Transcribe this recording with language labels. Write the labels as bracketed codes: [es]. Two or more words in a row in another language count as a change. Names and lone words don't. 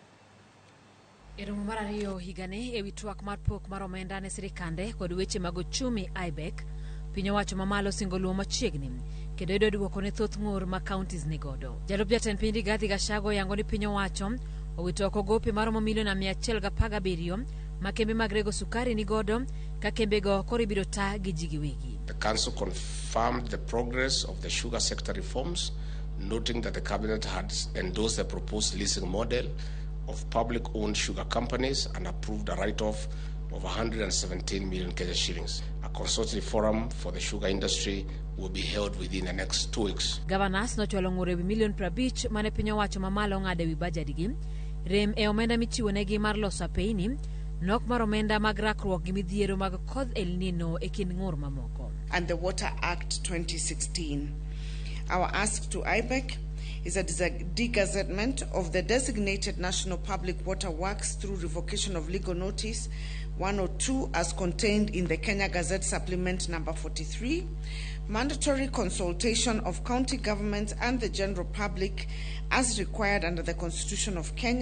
[luo] E romo mar ariyo higani ewi twak mar pok mar omenda ne sirikande kod weche mag uchumi ywak, piny owacho mamalo singo luwo machiegni kendo yudo duoko ne thoth ngur ma kaontis ni godo. Jalup jatend piny Rigathi Gachagua yango ni piny owacho owito oko gope maromo milion 117 ma kembe mag rego sukari ni godo ka kembe go koro ibiro taa gi ji giwegi. [en] The council confirmed the progress of the sugar sector reforms, noting that the cabinet had endorsed the proposed leasing model of public-owned sugar companies and approved a write-off of 117 million Kenya shillings. A consultative forum for the sugar industry will be held within the next 2 weeks. [luo] Gavanas nochwalo ng'ur ewi milion 50 mane piny owacho mamalo ng'ado ewi bajadigi, rem e omenda michiwo negi mar loso apeini, nok mar omenda mag rakruok gi midhiero mag koth El Nino e kind ng'ur mamoko. [en] And the Water Act 2016. Our ask to ywak is a degazettement of the designated national public water works through revocation of legal notice 102 as contained in the Kenya Gazette Supplement number 43, mandatory consultation of county governments and the general public as required under the Constitution of Kenya.